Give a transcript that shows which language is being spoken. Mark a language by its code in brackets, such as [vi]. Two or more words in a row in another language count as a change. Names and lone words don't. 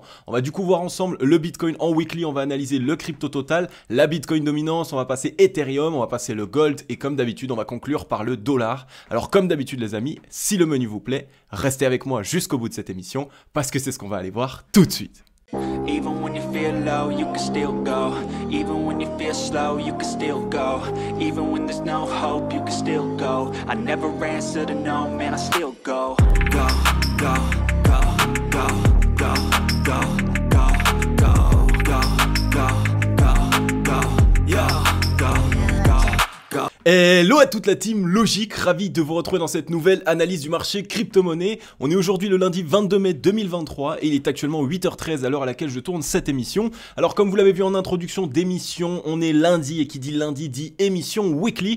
[fr] On va du coup voir ensemble le Bitcoin en weekly, on va analyser le crypto total, la Bitcoin dominance, on va passer Ethereum, on va passer le Gold et comme d'habitude, on va conclure par le dollar. Alors comme d'habitude les amis, si le menu vous plaît, restez avec moi jusqu'au bout de cette émission parce que c'est ce qu'on va aller voir tout de suite. [en] Even when you feel low, you can still go. Even when you feel slow, you can still go. Even when there's no hope, you can still go. I never answer to no, man, I still go. Go, go, go, go, go, go, go, go, go, go, go, go, yo, go, go, go. [fr] Hello à toute la team Logique, ravi de vous retrouver dans cette nouvelle analyse du marché crypto-monnaie. On est aujourd'hui le lundi 22 mai 2023 et il est actuellement 8h13 à l'heure à laquelle je tourne cette émission. Alors comme vous l'avez vu en introduction d'émission, on est lundi et qui dit lundi dit émission weekly.